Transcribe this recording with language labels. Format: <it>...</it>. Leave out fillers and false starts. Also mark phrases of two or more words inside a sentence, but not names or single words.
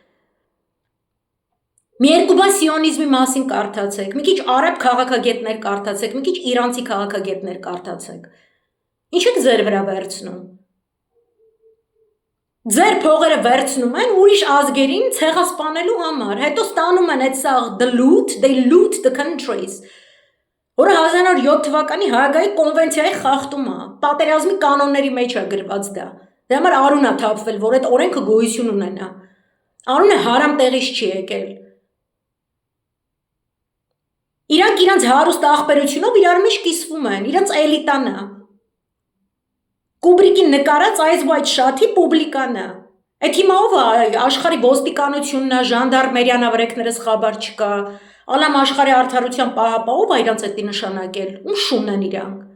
<hy>Մի երկու բան սիոնիզմի մասին կարդացեք, մի քիչ արաբ քաղաքագետներ կարդացեք, մի քիչ իրանցի քաղաքագետներ կարդացեք։ Ինչ եք ձեր վրա վերցնում։ Ձեր փողերը վերցնում են ուրիշ ազգերին ցեղասպանելու համար, հետո ստանում են այդ սաղ</hy> <en>they loot the countries,</en> <hy>որը 1907 թվականի Հաագայի կոնվենցիայի խախտում է, պատերազմի կանոնների մեջ է գրված դա։ Դրա համար արուն է թափվել, որ այդ օրենքը գոյություն ունենա։ Արունը հարամ տեղից չի եկել։ Իրանք իրանց հարուստ աղբերությունով իրար մեջ կիսվում են, իրանց էլիտան է։ Կուբրիկի նկարած Eyes Wide Shut-ի պուբլիկան է։ Այդ հիմա ով է, աշխարհի ոստիկանությունն է, ժանդարմերիան ավրեքներս խաբար չկա, ալամ աշխարհի արդարության պահապանով է իրանց էդի նշանակել, ում շունն են իրանք։</hy>